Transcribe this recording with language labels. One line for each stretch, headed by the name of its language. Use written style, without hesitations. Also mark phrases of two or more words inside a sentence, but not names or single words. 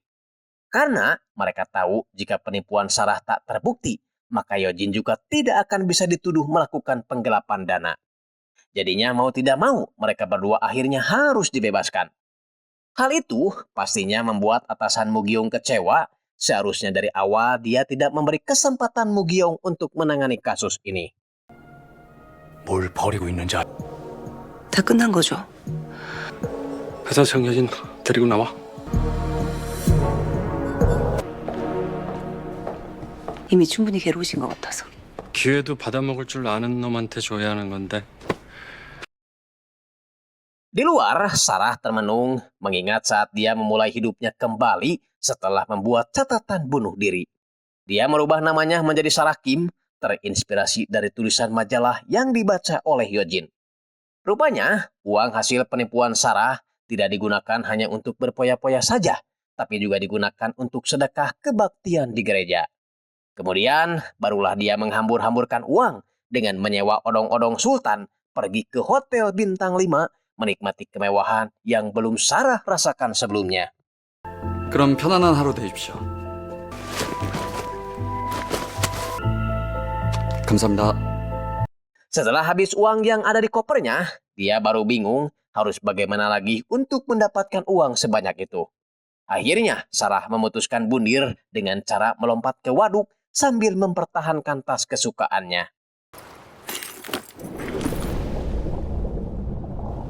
Indonesian: Karena mereka tahu jika penipuan Sarah tak terbukti, maka Yojin juga tidak akan bisa dituduh melakukan penggelapan dana. Jadinya mau tidak mau, mereka berdua akhirnya harus dibebaskan. Hal itu pastinya membuat atasan Mu-gyeong kecewa. Seharusnya dari awal dia tidak memberi kesempatan Mu-gyeong untuk menangani kasus ini.
Korean: 뭘 버리고 있는지 다 끝난 거죠. 회사 정여진 데리고 나와. 이미 충분히 괴로우신 것 같아서. 기회도 받아먹을 줄 아는 놈한테 줘야 하는 건데.
Indonesian: Di luar, Sarah termenung mengingat saat dia memulai hidupnya kembali setelah membuat catatan bunuh diri. Dia merubah namanya menjadi Sarah Kim, terinspirasi dari tulisan majalah yang dibaca oleh Yojin. Rupanya, uang hasil penipuan Sarah tidak digunakan hanya untuk berpoya-poya saja, tapi juga digunakan untuk sedekah kebaktian di gereja. Kemudian, barulah dia menghambur-hamburkan uang dengan menyewa odong-odong sultan, pergi ke hotel bintang 5, menikmati kemewahan yang belum Sarah rasakan sebelumnya.
Korean: 그럼 편안한 하루 되십시오. 감사합니다.
Indonesian: Setelah habis uang yang ada di kopernya, dia baru bingung harus bagaimana lagi untuk mendapatkan uang sebanyak itu. Akhirnya, Sarah memutuskan bundir dengan cara melompat ke waduk sambil mempertahankan tas kesukaannya.